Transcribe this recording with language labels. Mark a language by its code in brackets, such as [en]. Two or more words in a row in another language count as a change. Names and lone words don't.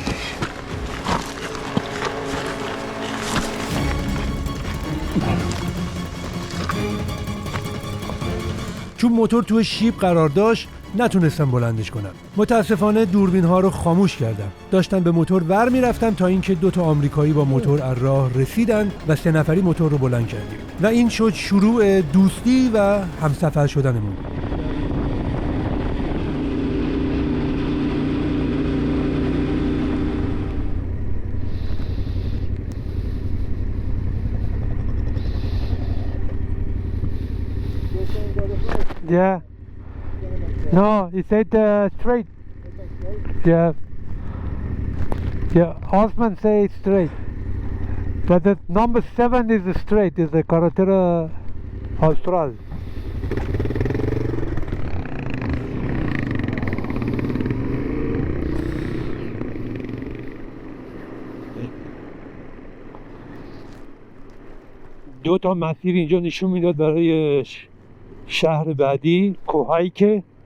[fa] چون موتور توی شیب قرار داشت نتونستم بلندش کنم. متاسفانه دوربین ها رو خاموش کردم. داشتم به موتور ور میرفتم تا اینکه 2 آمریکایی با موتور از راه رسیدن و 3 نفری موتور رو بلند کردیم و این شد شروع دوستی و همسفر شدنمون. [en] Yeah. No, he said straight. Yeah. Yeah, Osman say it's straight. But the number 7 is straight, is the [es] carretera austral. [fa] دو تا مسیر اینجا نشون میداد برای شهر بعدی، کوهایکه،